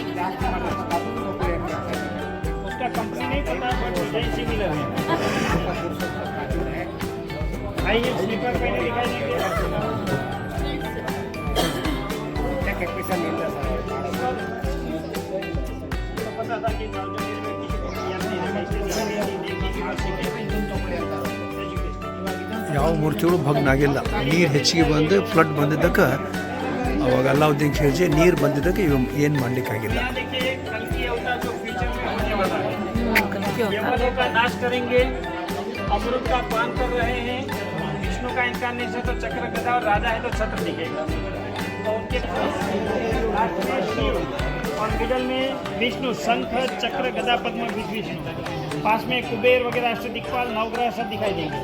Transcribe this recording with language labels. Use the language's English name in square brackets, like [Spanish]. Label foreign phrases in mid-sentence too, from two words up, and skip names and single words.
[Hindi] उसका कंपनी नहीं पता [English] but design similar [Hindi] है। [English] high heel slipper [Hindi] पहने दिखाई देंगे। पता था कि [Kannada] ಯಾವ ಮೂರ್ತಿಗಳು ಭಗ್ನ ಆಗಿಲ್ಲ. ನೀರು ಹೆಚ್ಚಿಗೆ ಬಂದು ಫ್ಲಡ್ ಬಂದಿದ್ದಕ್ಕೆ ಅವಾಗ ಅಲಾವುದ್ದೀನ್ ಖಿಲ್ಜಿ ನೀರು ಬಂದಿದ್ದಕ್ಕೆ ಇವು ಏನು ಮಾಡಲಿಕ್ಕಾಗಿಲ್ಲ. [Hindi] यमलों का नाश करेंगे, अमृत का पान कर रहे हैं। विष्णु का इनकारनेशन तो चक्र गदा और राजा है तो छत्र दिखेगा। तो उनके लास्ट में शिव और मिडल में विष्णु, शंख चक्र गदा पद्म विष्णु, पास में कुबेर वगैरह अष्ट दिक्पाल नवग्रह सब दिखाई देंगे।